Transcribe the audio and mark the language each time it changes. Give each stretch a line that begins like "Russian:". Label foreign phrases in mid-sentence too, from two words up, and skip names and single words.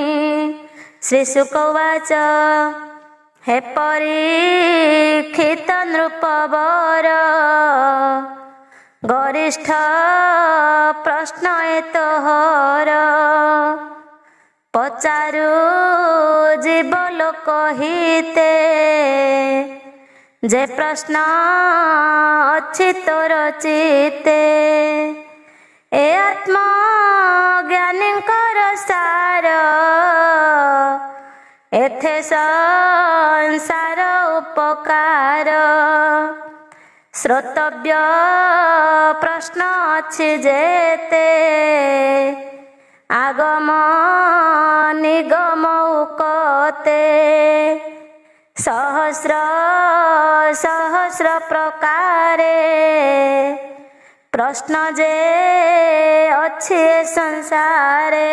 Odia: ଶ୍ରୀ ଶୁକବାଚ ହେ ପରୀକ୍ଷିତ ନୃପବର ଗରିଷ୍ଠ ପ୍ରଶ୍ନ ଏତହର। ପଚାରୁ ଜୀବଲୋକ ହିତେ ଯେ ପ୍ରଶ୍ନ ଅଛି ତୋର ଚିତେ। ଏ ଆତ୍ମା ଜ୍ଞାନୀକର ସାର ଏଥେ ସଂସାର ଉପକାର। ଶ୍ରୋତବ୍ୟ ପ୍ରଶ୍ନ ଅଛି ଯେତେ ଆଗମ ନିଗମ ଉକତେ। ସହସ୍ର ସହସ୍ର ପ୍ରକାରେ ପ୍ରଶ୍ନ ଯେ ଅଛେ ସଂସାରେ।